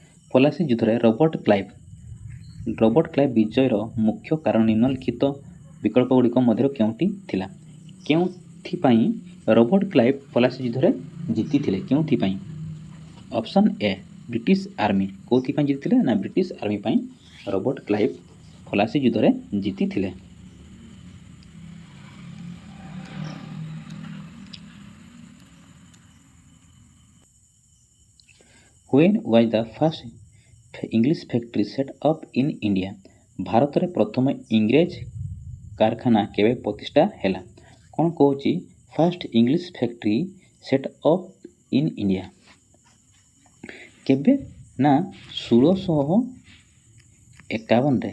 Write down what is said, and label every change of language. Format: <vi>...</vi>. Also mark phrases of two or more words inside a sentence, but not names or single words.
<or>ପଲାସି ଯୁଦ୍ଧରେ ରବର୍ଟ କ୍ଲାଇଭ୍ ବିଜୟର ମୁଖ୍ୟ କାରଣ ନିମ୍ନଲିଖିତ ବିକଳ୍ପଗୁଡ଼ିକ ମଧ୍ୟରୁ କେଉଁଟି ଥିଲା? କେଉଁଥିପାଇଁ ରବର୍ଟ କ୍ଲାଇଭ୍ ପଲାସି ଯୁଦ୍ଧରେ ଜିତିଥିଲେ? କେଉଁଥିପାଇଁ?</or> <en>option A</en> <or>ବ୍ରିଟିଶ ଆର୍ମି। କେଉଁଥିପାଇଁ ଜିତିଥିଲେ? ନା ବ୍ରିଟିଶ ଆର୍ମି ପାଇଁ ରବର୍ଟ କ୍ଲାଇଭ୍ ପଲାସି ଯୁଦ୍ଧରେ ଜିତିଥିଲେ।</or> <en>When was the first English factory set up in India?</en> <or>ଭାରତରେ ପ୍ରଥମ ଇଂରେଜ କାରଖାନା କେବେ ପ୍ରତିଷ୍ଠା ହେଲା? କ'ଣ କହୁଛି?</or> <en>first English factory set up in India କେବେ?</en> <or>ନା 1651ରେ।</or>